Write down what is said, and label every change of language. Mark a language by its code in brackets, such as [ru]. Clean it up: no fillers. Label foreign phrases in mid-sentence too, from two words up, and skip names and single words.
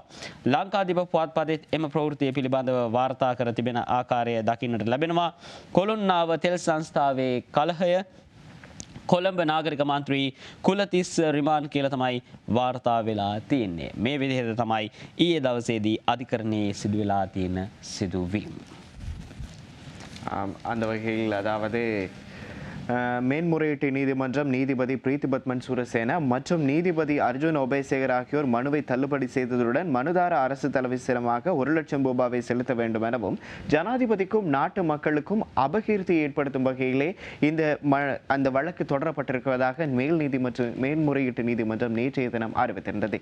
[si] ලංකාදීප පුවත්පතේ එම ප්‍රවෘත්තිය පිළිබඳව වාර්තා කර තිබෙන ආකාරය දකින්නට ලැබෙනවා. කොළුන්නාව තෙල් සංස්ථාවේ කලහය කොළඹ නාගරික මන්ත්‍රී කුලතිස් රිමාන් කියලා තමයි වාර්තා වෙලා තියෙන්නේ. මේ විදිහට තමයි ඊයේ දවසේදී අධිකරණයේ සිදු වෙලා තියෙන සිදුවීම්. [ta] அந்த வகையில் அதாவது மேன்முறையீட்டு நீதிமன்றம் நீதிபதி பிரீத்திபத்மன் சூரசேனா மற்றும் நீதிபதி அர்ஜுன் ஒபேசேகர் ஆகியோர் மனுவை தள்ளுபடி செய்ததுடன் மனுதார அரசு தலைவசமாக 1 லட்சம் ரூபாவை செலுத்த வேண்டும் எனவும் ஜனாதிபதிக்கும் நாட்டு மக்களுக்கும் அபகீர்த்தியை ஏற்படுத்தும் வகையிலே அந்த வழக்கு தொடரப்பட்டிருப்பதாக மேன்முறையீட்டு நீதிமன்றம் நேற்றைய தினம் அறிவித்திருந்தது.